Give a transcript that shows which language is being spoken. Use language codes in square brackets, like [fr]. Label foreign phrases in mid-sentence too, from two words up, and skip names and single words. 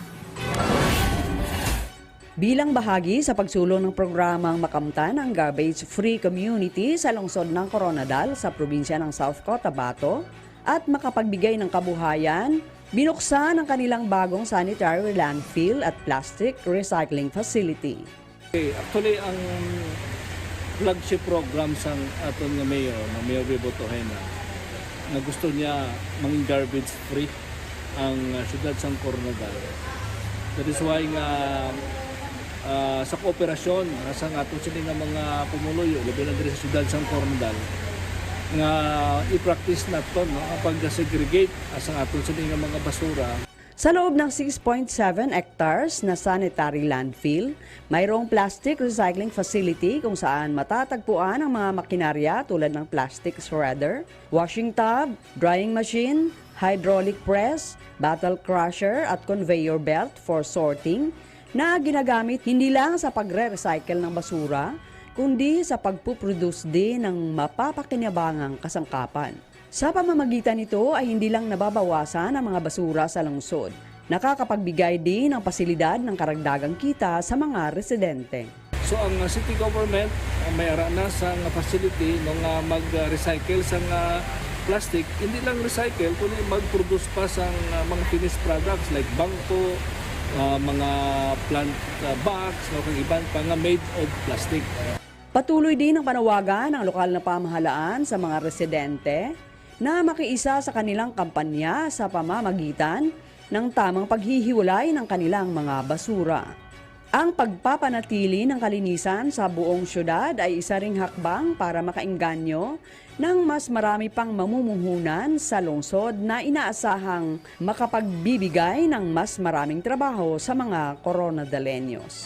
[tl] Bilang bahagi sa pagsulong ng programang makamtan ang [en] garbage-free community [tl] sa lungsod ng Coronadal sa probinsya ng South Cotabato at makapagbigay ng kabuhayan, binuksan ang kanilang bagong [en] sanitary landfill [tl] at [en] plastic recycling facility. Actually, [hil] ang flagship program sa aton nga mayor, na Mayor Bebo Tohena, na gusto niya maging garbage-free ang syudad sa Coronadal. [en] That is why [hil] nga sa kooperasyon sa ato sila nga mga pumuloy, labi na diri sa syudad sa Coronadal, nga i-practice nato no, pag-segregate sa ato sila nga mga basura. [tl] Sa loob ng 6.7 hectares na [en] sanitary landfill, [tl] mayroong [en] plastic recycling facility [tl] kung saan matatagpuan ang mga makinarya tulad ng [en] plastic shredder, washing tub, drying machine, hydraulic press, bottle crusher [tl] at [en] conveyor belt for sorting [tl] na ginagamit hindi lang sa pagre-recycle ng basura, kundi sa pagpuproduce din ng mapapakinabangang kasangkapan. Sa pamamagitan nito ay hindi lang nababawasan ang mga basura sa lungsod, nakakapagbigay din ng pasilidad ng karagdagang kita sa mga residente. [hil] So ang [en] city government [hil] may ara na sa facility nung mag-recycle sa plastic, hindi lang recycle kundi mag-produce pa sa mga [en] finished products like [hil] bangko, mga [en] plant box, [hil] kung iban pa nga [en] made of plastic. [tl] Patuloy din ang panawagan ng lokal na pamahalaan sa mga residente na makiisa sa kanilang kampanya sa pamamagitan ng tamang paghihiwalay ng kanilang mga basura. Ang pagpapanatili ng kalinisan sa buong syudad ay isa ring hakbang para makaengganyo ng mas marami pang mamumuhunan sa lungsod na inaasahang makapagbibigay ng mas maraming trabaho sa mga Coronadaleños.